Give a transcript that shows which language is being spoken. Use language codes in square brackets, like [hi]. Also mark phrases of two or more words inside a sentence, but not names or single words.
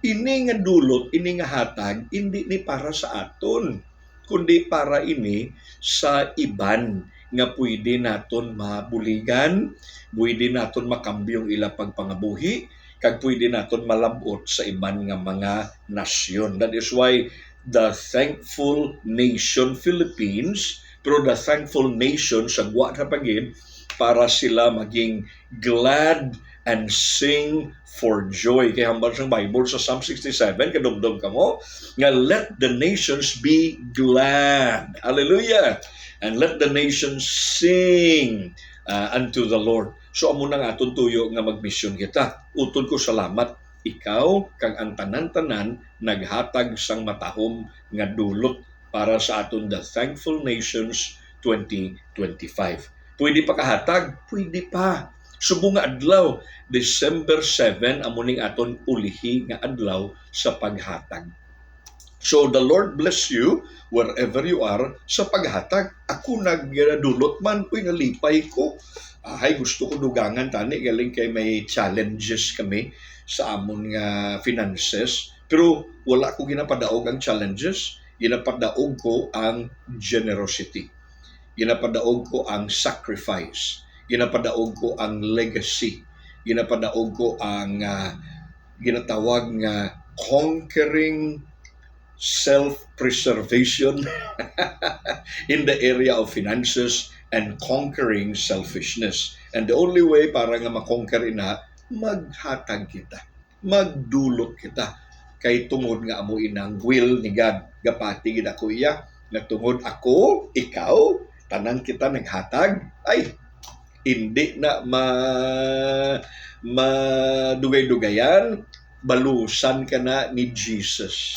[hil] Ini nga dulot, ini nga hatag, hindi ni para sa aton, kundi para ini sa iban nga pwede naton mabuligan, pwede naton makambyong ila pagpangabuhi, kag pwede naton malabot sa iban nga mga nasyon. [en] That is why the Thankful Nation Philippines, pero the Thankful Nation [hil] sa guwa na pagin, para sila maging [en] glad and sing for joy. [hil] Kaya hambal sa Bible sa Psalm 67, kadumdum ka mo, nga [en] let the nations be glad. [hil] Hallelujah! [en] And let the nations sing unto the Lord. [hil] So amo nang aton tuyo nga magmisyon kita. Utod ko salamat ikaw kag ang tanan-tanan naghatag sang matahom nga dulot para sa aton the Thankful Nations 2025. Pwede pa kahatag? Pwede pa. Subong nga adlaw, December 7 amo ning aton ulihi nga adlaw sa paghatag. [en] So the Lord bless you wherever you are [hil] sa paghatag. Ako nagdulot man, nalipay ko. Hay gusto ko dugangan tani galing kay may challenges kami sa amon nga finances. Pero wala ko ginapadaog ang challenges. Ginapadaog ko ang generosity. Ginapadaog ko ang sacrifice. Ginapadaog ko ang legacy. Ginapadaog ko ang ginatawag nga [en] conquering self-preservation in the area of finances and conquering selfishness. And the only way [hil] para nga makonquer ina, maghatag kita, magdulot kita. Kay tungod nga amo inang will ni God, gapati gid ako iya, na tungod ako, ikaw, tanan kita naghatag, ay, hindi na madugay-dugayan, balusan ka na ni Jesus.